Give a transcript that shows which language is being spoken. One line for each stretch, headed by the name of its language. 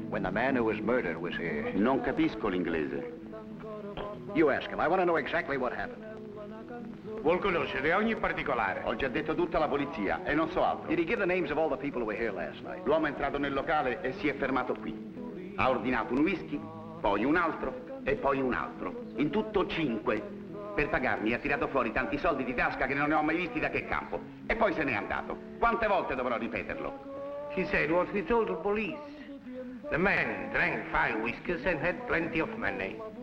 English: When the man who was murdered was here.
Italian: Non capisco l'inglese.
English: You ask him. I want to know exactly what happened.
Italian: Vuol conoscere ogni particolare. Ho già detto tutta la polizia e non so altro.
English: Did he give the names of all the people who were here last night?
Italian: L'uomo è entrato nel locale e si è fermato qui. Ha ordinato un whisky, poi un altro e poi un altro. In tutto 5. Per pagarmi ha tirato fuori tanti soldi di tasca che non ne ho mai visti da che campo. E poi se n'è andato. Quante volte dovrò ripeterlo?
English: He said what he told the police. The man drank 5 whiskeys and had plenty of money.